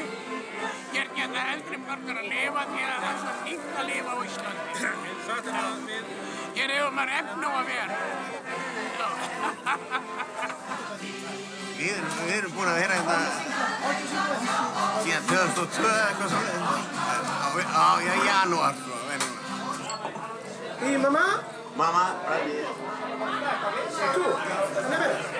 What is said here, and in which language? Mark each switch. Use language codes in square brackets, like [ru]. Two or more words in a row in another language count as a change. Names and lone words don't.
[is] Hér geta eldri borgar að lifa því að það er svo fínt að lifa á Íslandi. Hér hefur maður efni á að vera. Við erum búin að vera hérna síðan 2002 eitthvað svona, í janúar, sko, venjulega. [es] ¿Y mamá? [en] Mamma, right here. [es] ¿Tú? ¿Nebe?